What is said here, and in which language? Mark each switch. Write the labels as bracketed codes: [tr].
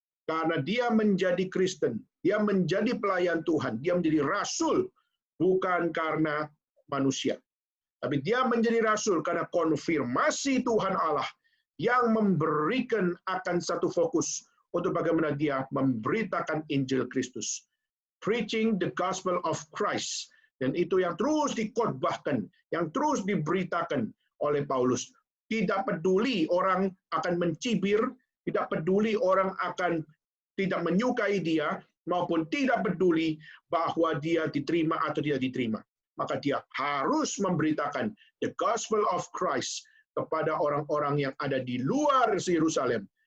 [id] Karena dia menjadi Kristen, dia menjadi pelayan Tuhan, dia menjadi rasul bukan karena manusia. Tapi dia menjadi rasul karena konfirmasi Tuhan Allah yang memberikan akan satu fokus untuk bagaimana dia memberitakan Injil Kristus. [en] Preaching the gospel of Christ. [id] Dan itu yang terus dikhotbahkan, yang terus diberitakan oleh Paulus. Tidak peduli orang akan mencibir, tidak peduli orang akan tidak menyukai dia, maupun tidak peduli bahwa dia diterima atau tidak diterima. Maka dia harus memberitakan [en] the gospel of Christ [id] kepada orang-orang yang ada di luar Yerusalem.